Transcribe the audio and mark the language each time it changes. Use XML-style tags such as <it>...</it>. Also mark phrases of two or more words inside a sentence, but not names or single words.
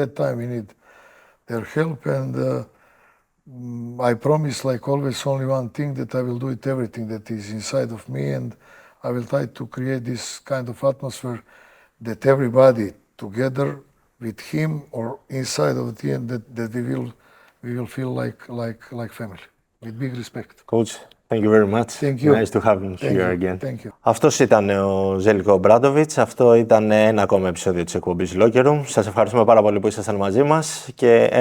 <en>So in that time, we need their help, and I promise, like always, only one thing, that I will do it everything that is inside of me, and I will try to create this kind of atmosphere that everybody together with him or inside of the team, that we will feel like family, with big respect. Coach, thank you very much. Thank you. Nice to have you here again. Thank you.</en> <el>Αυτός ήταν ο Ζέλικο Ομπράντοβιτς. Αυτό ήταν ένα ακόμα επεισόδιο της εκπομπής Locker Room. Σας ευχαριστούμε πάρα πολύ που ήσασταν μαζί μας και ένα</el>